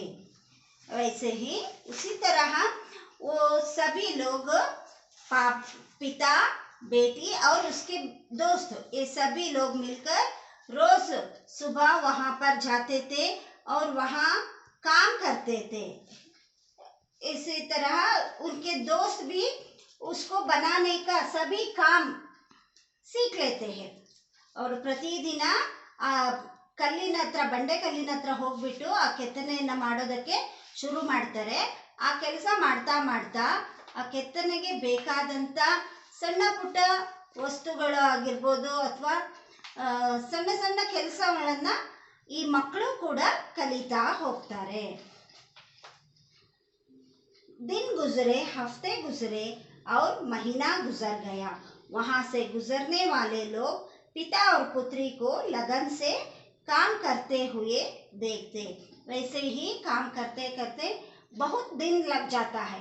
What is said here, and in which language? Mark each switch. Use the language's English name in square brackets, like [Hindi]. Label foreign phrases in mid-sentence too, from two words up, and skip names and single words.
[Hindi] वैसे ही उसी तरह वो सभी लोग पिता, बेटी और उसके दोस्त, ये सभी लोग मिलकर रोज सुबह वहां पर जाते थे और वहां काम करते थे। इसी तरह उनके दोस्त भी उसको बनाने का सभी काम सीख लेते हैं और प्रतिदिನ [Kannada] ಕಲ್ಲಿನ ಹತ್ರ ಬಂಡೆ ಕಲ್ಲಿನ ಹತ್ರ ಹೋಗ್ಬಿಟ್ಟು ಆ ಕೆತ್ತನೆಯನ್ನು ಮಾಡೋದಕ್ಕೆ ಶುರು ಮಾಡ್ತಾರೆ. ಆ ಕೆಲಸ ಮಾಡ್ತಾ ಮಾಡ್ತಾ ಆ ಕೆತ್ತನೆಗೆ ಬೇಕಾದಂಥ ಸಣ್ಣ ಪುಟ್ಟ ವಸ್ತುಗಳು ಆಗಿರ್ಬೋದು ಅಥವಾ ಸಣ್ಣ ಸಣ್ಣ ಕೆಲಸಗಳನ್ನು ಈ ಮಕ್ಕಳು ಕೂಡ ಕಲಿತಾ ಹೋಗ್ತಾರೆ. [Hindi] दिन गुजरे, हफ्ते गुजरे और महीना गुजर गया. वहाँ से गुजरने वाले लोग पिता और पुत्री को लगन से काम करते हुए देखते. वैसे ही काम करते करते बहुत दिन लग जाता है.